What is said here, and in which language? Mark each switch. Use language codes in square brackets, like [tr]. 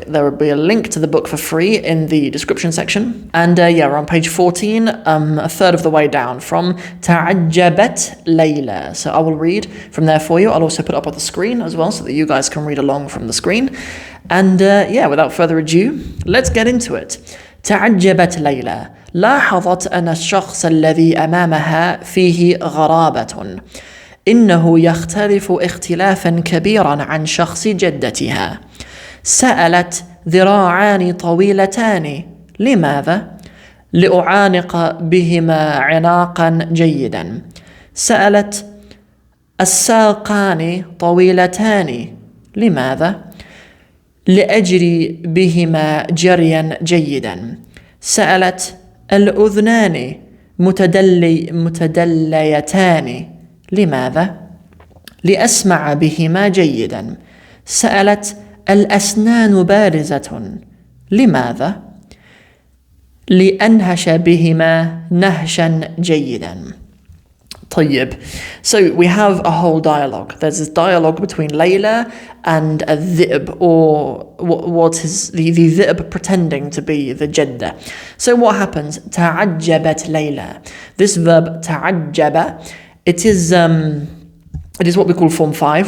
[en] There will be a link to the book for free in the description section. And yeah, we're on page 14, a third of the way down from Ta'ajjabat Layla. So I will read from there for you. I'll also put it up on the screen as well so that you guys can read along from the screen. And yeah, without further ado, let's get into it. [ar] تعجبت ليلى. لاحظت أن الشخص الذي أمامها فيه غرابة. إنه يختلف اختلافا كبيرا عن شخص جدتها. سألت: ذراعان طويلتان، لماذا؟ لأعانق بهما عناقا جيدا. سألت: الساقان طويلتان، لماذا؟ لأجري بهما جريا جيدا. سألت: الأذنان متدليتان، لماذا؟ لأسمع بهما جيدا. سألت: الأسنان بارزة، لماذا؟ لأنهش بهما نهشا جيدا. طيب. [en] So we have a whole dialogue. There's this dialogue between Layla and a dhib, or what is the dhib pretending to be the jeddah. So what happens? تعجبت Layla. This verb تعجب, it is what we call form 5.